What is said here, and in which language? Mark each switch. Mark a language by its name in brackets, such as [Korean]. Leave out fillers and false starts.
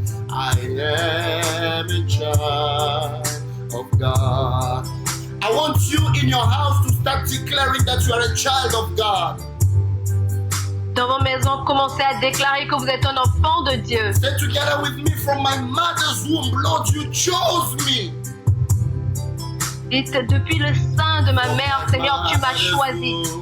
[English] I am a child of God. I want you in your house to start declaring that you are a child of God. [French] Dans vos maisons, commencez à déclarer que vous êtes un enfant de Dieu. [English] Say together with me, from my mother's womb, Lord, you chose me. [French] Dites, depuis le sein de ma mère, Seigneur, tu m'as choisi.